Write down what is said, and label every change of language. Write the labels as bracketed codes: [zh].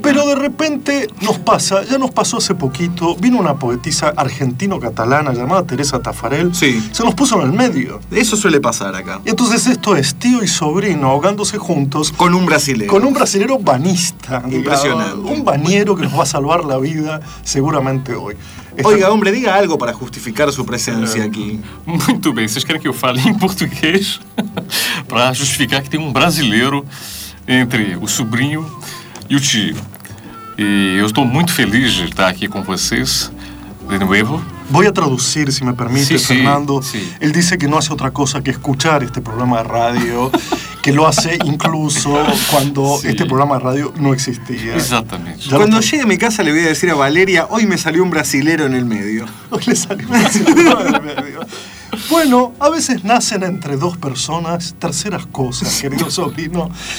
[es] Pero de repente nos pasa, ya nos pasó hace poquito, vino una poetisa argentino-catalana llamada Teresa Tafarel. Sí. Se nos puso en el medio. Eso suele pasar acá. Y entonces esto es tío y sobrino ahogándose juntos. Con un brasilero. Con un brasilero banista. Impresionante. Un bañero que nos va a salvar la vida seguramente hoy. Oiga, hombre, diga algo para justificar su presencia aqui. [pt] Muito bem, vocês querem que eu fale em português para justificar que tem um brasileiro entre o sobrinho e o tio. E eu estou muito feliz de estar aqui com vocês de novo. [es] Voy a traducir, si me permite, sí, Fernando. Sí, sí. Él dice que no hace otra cosa que escuchar este programa de radio, que lo hace incluso cuando sí. Este programa de radio no existía. Exactamente. Ya cuando llegue a mi casa le voy a decir a Valeria, hoy me salió un brasilero en el medio. Hoy le salió un brasilero en el medio. Bueno, a veces nacen entre dos personas terceras cosas, querido sobrino.